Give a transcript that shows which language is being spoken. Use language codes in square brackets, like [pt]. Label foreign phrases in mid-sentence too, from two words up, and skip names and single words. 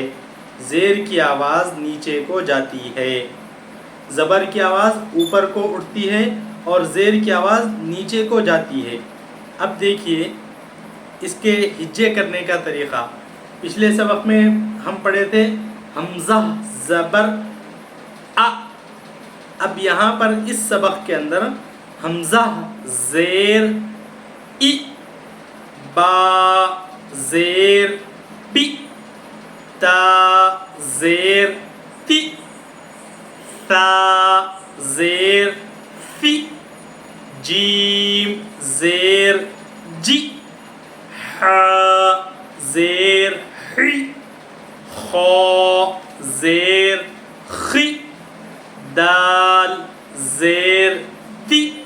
[ur] زیر کی آواز نیچے کو جاتی ہے، زبر کی آواز اوپر کو اٹھتی ہے، اور زیر کی آواز نیچے کو جاتی ہے۔ اب دیکھیے اس کے ہجے کرنے کا طریقہ۔ پچھلے سبق میں ہم پڑھے تھے حمزہ زبر ا۔ اب یہاں پر اس سبق کے اندر حمزہ زیر ای، با زیر بی، تا زیر تی، ثا زیر فی، جیم زیر جی، ح زیر حی، خا زیر خی، دال زیر دی،